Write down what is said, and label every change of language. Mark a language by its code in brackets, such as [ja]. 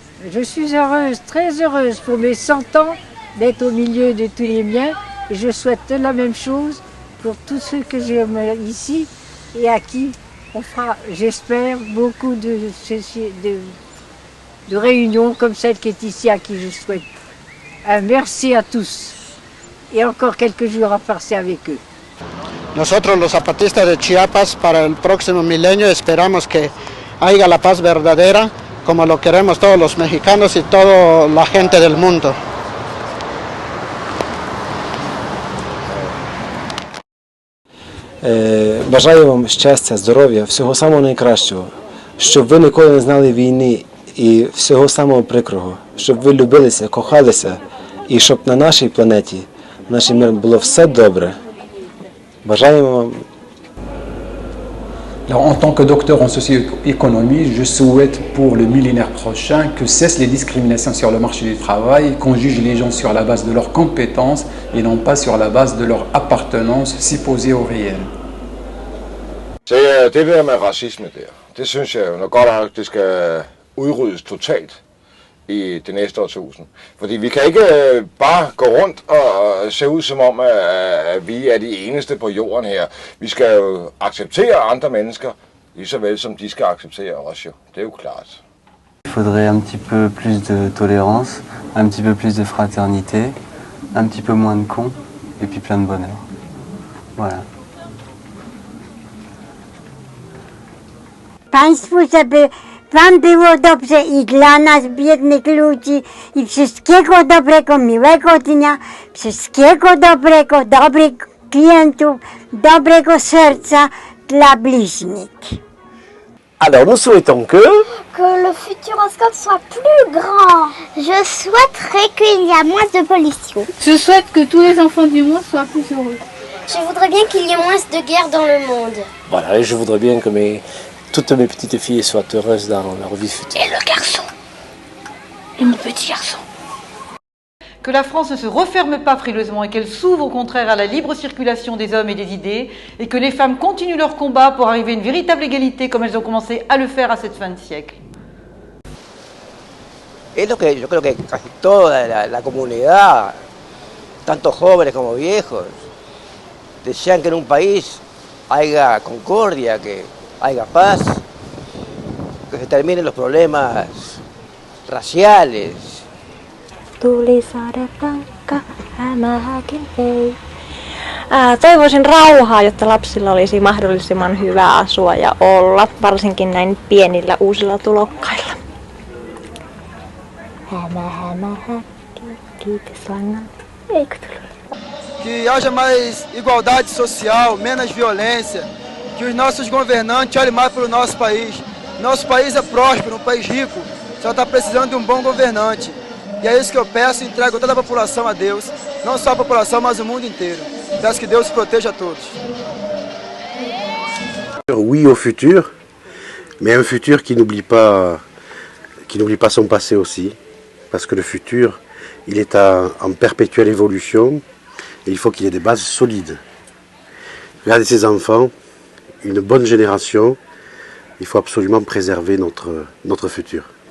[fr] Je suis heureuse, très heureuse pour mes 100 ans d'être au milieu de tous les miens et je souhaite la même chose pour tous ceux que j'aime ici et à qui on fera, j'espère, beaucoup de réunions comme celle qui est ici à qui je souhaite. Un merci à tous et encore quelques jours à passer avec eux. [es] Nosotros los zapatistas de Chiapas para el próximo milenio esperamos que haya la paz verdadera como lo queremos todos los mexicanos y toda la gente del mundo. [uk] Бажаю вам щастя, здоров'я, всього самого найкращого, щоб ви ніколи не знали війни і всього самого прикрого, щоб ви любилися, кохалися і щоб на нашій планеті, в нашій мирі було все добре. Бажаємо вам. [fr] Alors, en tant que docteur en socio-économie, je souhaite pour le millénaire prochain que cessent les discriminations sur le marché du travail, qu'on juge les gens sur la base de leurs compétences et non pas sur la base de leur appartenance supposée au réel. [da] Så det der med racisme der, det synes jeg jo nok godt nok, det skal udryddes totalt i det næste årtusind. Fordi vi kan ikke bare gå rundt og se ud som om, at vi er de eneste på jorden her. Vi skal jo acceptere andre mennesker, lige så vel som de skal acceptere os jo. Det er jo klart. [fr] Il faudrait un petit peu plus de tolérance, un petit peu plus de fraternité, un petit peu moins de cons, et puis plein de bonheur. Voilà. [pl] Państwu, żeby wam było dobrze i dla nas, biednych ludzi, i wszystkiego dobrego, miłego dnia, wszystkiego dobrego, dobrych klientów, dobrego serca dla bliźnich. [fr] Alors nous souhaitons que le futuroscope soit plus grand. Je souhaiterais qu'il y ait moins de pollution. Je souhaite que tous les enfants du monde soient plus heureux. Je voudrais bien qu'il y ait moins de guerre dans le monde. voilà, et je voudrais bien que toutes mes petites filles soient heureuses dans leur vie future. Et le garçon. Et mon petit garçon. Que la France ne se referme pas frileusement et qu'elle s'ouvre au contraire à la libre circulation des hommes et des idées et que les femmes continuent leur combat pour arriver à une véritable égalité comme elles ont commencé à le faire à cette fin de siècle. [es] Es lo que yo creo que casi toda la comunidad, tanto jóvenes como viejos, desean que en un país haya concordia, que haya paz, que se terminen los problemas raciales. [fi] Tuli saade rankka, hämähäkin ei. Toivoisin rauhaa, jotta lapsilla olisi mahdollisimman hyvä asua ja olla, varsinkin näin pienillä uusilla tulokkailla. Kiitos langan. Eikö tullut? [pt] Que haja mais igualdade social, menos violência, que os nossos governantes olhem mais para o nosso país. Nosso país é próspero, um país rico, só está precisando de um bom governante. E é isso que eu peço e entrego toda a população a Deus, não só a população, mas o mundo inteiro. Peço que Deus proteja a todos. [fr] Oui au futur, mais un futur qui n'oublie pas son passé aussi, parce que le futur, il est en perpétuelle évolution et il faut qu'il y ait des bases solides. Regardez ces enfants, une bonne génération, il faut absolument préserver notre futur.